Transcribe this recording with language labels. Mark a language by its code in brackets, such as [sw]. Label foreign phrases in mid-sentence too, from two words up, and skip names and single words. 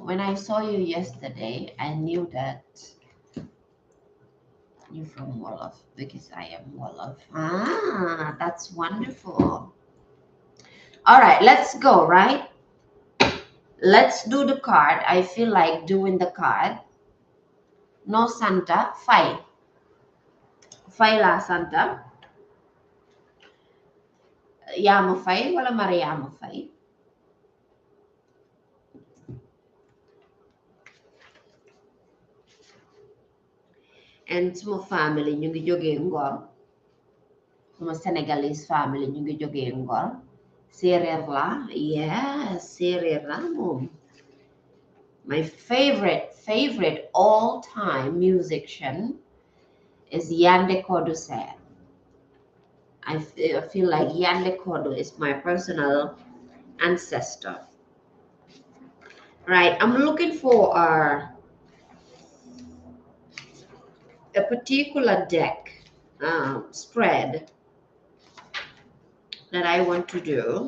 [en] When I saw you yesterday, I knew that you're from Wolof because I am Wolof. Ah, that's wonderful. All right, let's go, right? Let's do the card. I feel like doing the card. [wo] No Santa, Fai. Fai la Santa. Yama Fai, wala Mariama Fai. [en] And suma family, [wo] ñu ngi jógee Ngor. Suma [en] Senegalese family, [wo] ñu ngi jógee Ngor. Séeréer la, yes, séeréer la moom. [en] My favorite all-time musician is Yande Kodu Sen. I feel like Yande Kodu is my personal ancestor. Right, I'm looking for a particular deck spread that I want to do.